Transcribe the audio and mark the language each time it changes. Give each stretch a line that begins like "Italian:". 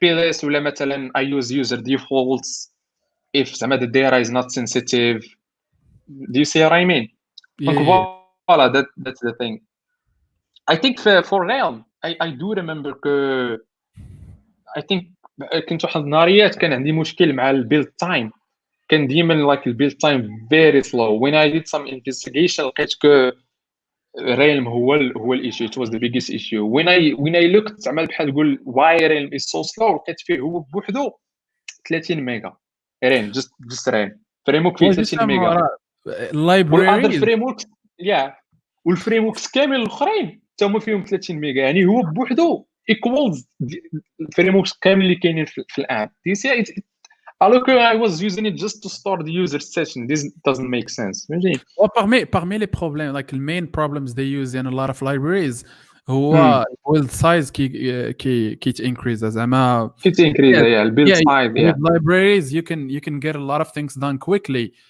English: PLS
Arabic: ولا مثلا
English: I use user defaults if
Arabic: زعما
English: the data is not sensitive. Do you see what I mean?
French: Donc voilà,
English: that's the thing. I think for Realm I do remember que I think
Arabic: كنت واحد النهاريات كان عندي مشكل مع البيلد تايم. كان ديما like البيلد تايم
English: very slow. When I did some investigation
Arabic: لقيت كو
English: Realm هو الissue. It was the biggest issue. When I looked
Arabic: زعما بحال تقول
English: why Realm is so slow
Arabic: لقيت فيه هو بوحدو 30 ميجا. Realm just Realm فريم ورك فيه 30 ميجا. والاذر
English: libraries.
Arabic: فريم وركس والفريم وركس كامل الاخرين حتى هما فيهم 30 ميجا. يعني هو بوحدو ايكوالز الفريم وركس كامل اللي كاينين في الاب.
English: Do you see it?
French: Alors que
English: I was using it just to start the user session. This doesn't make sense. Well,
French: parmi les problèmes,
English: like the main problems they use in a lot of libraries, هو build size
French: qui
English: increase زعما. It increase, build size. With libraries you can get a lot of things done quickly.